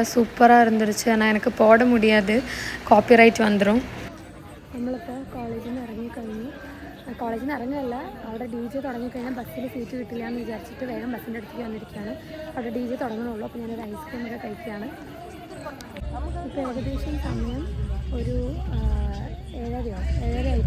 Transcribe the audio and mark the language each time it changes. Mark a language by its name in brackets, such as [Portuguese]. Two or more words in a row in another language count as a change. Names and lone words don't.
[Tamil] சூப்பராக இருந்துருச்சு. ஆனால் எனக்கு போட முடியாது, காப்பிரைட் வந்துடும். [Malayalam] നമ്മളിപ്പോൾ കോളേജിൽ നിന്ന് ഇറങ്ങിക്കഴിഞ്ഞു. കോളേജിൽ നിന്ന് ഇറങ്ങല്ല, അവിടെ DJ തുടങ്ങിക്കഴിഞ്ഞാൽ ബസ്സിൽ സീറ്റ് കിട്ടില്ല എന്ന് വിചാരിച്ചിട്ട് വേഗം ബസ്സിൻ്റെ അടുത്തേക്ക് വന്നിരിക്കുകയാണ്. അവിടെ DJ തുടങ്ങണുള്ളൂ. അപ്പോൾ ഞാനൊരു ഐസ്ക്രീമൊക്കെ കഴിക്കുകയാണ്. ഇപ്പോൾ ഏകദേശം സമയം ഒരു 7:30 ആയിട്ടുണ്ട്.